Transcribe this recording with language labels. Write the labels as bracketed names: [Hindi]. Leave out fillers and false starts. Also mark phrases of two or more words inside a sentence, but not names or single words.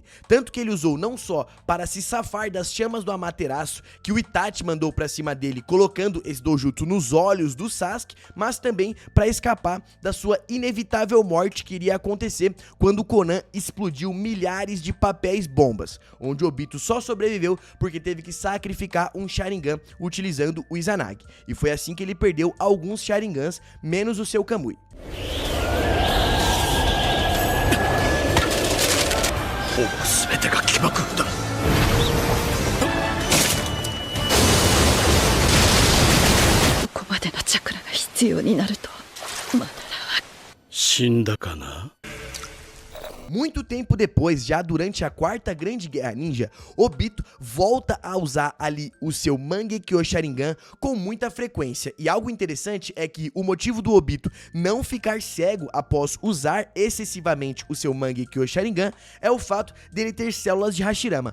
[Portuguese] Tanto que ele usou não só para se safar das chamas do Amaterasu que o Itachi mandou pra cima dele, colocando esse doujutsu nos olhos do Sasuke, mas também para escapar da sua inevitável morte que iria acontecer quando Konan explodiu milhares de papéis bombas, onde Obito só sobreviveu porque teve que sacrificar um Sharingan utilizando o Izanagi, e foi assim que ele perdeu alguns Sharingans, menos o seu Kamui. [Japanese] ほぼ全てが起爆だ。ここまでのチャクラが必要になるとまだ死んだかな。 [Portuguese] Muito tempo depois, já durante a quarta grande guerra ninja, Obito volta a usar ali o seu Mangekyo Sharingan com muita frequência. E algo interessante é que o motivo do Obito não ficar cego após usar excessivamente o seu Mangekyo Sharingan é o fato dele ter células de Hashirama.